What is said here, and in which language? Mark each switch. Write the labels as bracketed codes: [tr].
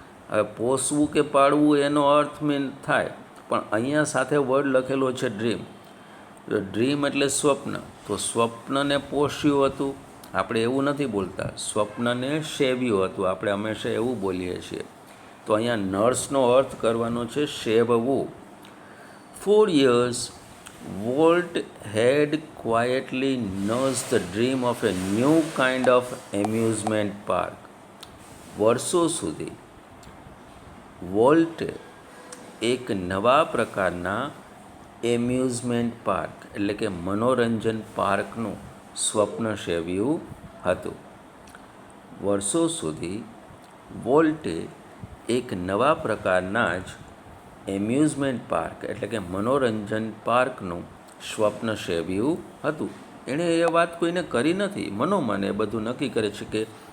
[gu] હવે પોષવું કે પાળવું એનો અર્થ મીન થાય, પણ અહીંયા સાથે વર્ડ લખેલો છે ડ્રીમ. ડ્રીમ એટલે સ્વપ્ન, તો સ્વપ્નને પોષ્યું હતું. આપણે એવું નથી બોલતા, સ્વપ્નને સેવ્યું હતું, આપણે હંમેશા એવું બોલીએ છીએ. તો અહીંયા નર્સનો અર્થ કરવાનો છે સેવવું. [en] 4 years Walt had quietly nursed the dream of a new kind of amusement park. [gu] વર્ષો સુધી વોલ્ટે એક નવા પ્રકારના એમ્યુઝમેન્ટ પાર્ક એટલે કે મનોરંજન પાર્કનું સ્વપ્ન સેવ્યું હતું. વર્ષો સુધી વોલ્ટે એક નવા પ્રકારના જ એમ્યુઝમેન્ટ પાર્ક એટલે કે મનોરંજન પાર્કનું સ્વપ્ન સેવ્યું હતું. એણે એ વાત કોઈને કરી નથી, મનોમન એ બધું નક્કી કરે છે કે